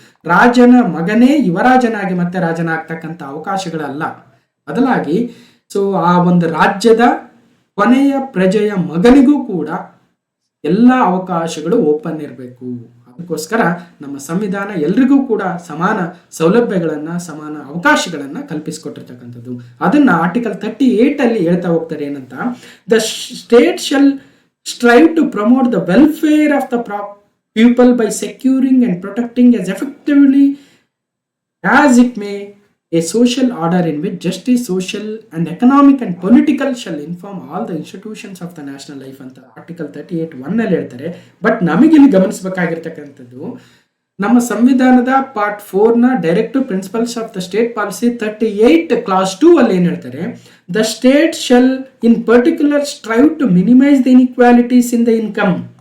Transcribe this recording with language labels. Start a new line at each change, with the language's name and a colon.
Kannada: ರಾಜನ ಮಗನೇ ಯುವರಾಜನಾಗಿ ಮತ್ತೆ ರಾಜನಾಗ್ತಕ್ಕಂಥ ಅವಕಾಶಗಳಲ್ಲ, ಬದಲಾಗಿ ಸೊ ಆ ಒಂದು ರಾಜ್ಯದ ಕೊನೆಯ ಪ್ರಜೆಯ ಮಗನಿಗೂ ಕೂಡ ಎಲ್ಲ ಅವಕಾಶಗಳು ಓಪನ್ ಇರಬೇಕು. ಅದಕ್ಕೋಸ್ಕರ ನಮ್ಮ ಸಂವಿಧಾನ ಎಲ್ರಿಗೂ ಕೂಡ ಸಮಾನ ಸೌಲಭ್ಯಗಳನ್ನು, ಸಮಾನ ಅವಕಾಶಗಳನ್ನು ಕಲ್ಪಿಸಿಕೊಟ್ಟಿರ್ತಕ್ಕಂಥದ್ದು. ಅದನ್ನ ಆರ್ಟಿಕಲ್ 38 ಅಲ್ಲಿ ಹೇಳ್ತಾ ಹೋಗ್ತಾರೆ ಏನಂತ,
English: the state shall strive to promote the welfare of the people by securing and protecting as effectively as it may a social order in which justice, social and economic and political shall inform all the institutions of the national life
Kannada: ಅಂತ article 38(1) ಅಲ್ಲಿ ಹೇಳ್ತಾರೆ. But ನಮಗಿಲ್ಲಿ ಗಮನಿಸಬೇಕಾಗಿರ್ತಕ್ಕಂಥದ್ದು, ನಮ್ಮ ಸಂವಿಧಾನದ
English: part 4ನ directive principles of the state policy 38 clause 2
Kannada: ಅಲ್ಲಿ ಏನು ಹೇಳ್ತಾರೆ,
English: The state shall in particular strive to minimise the inequalities in the income.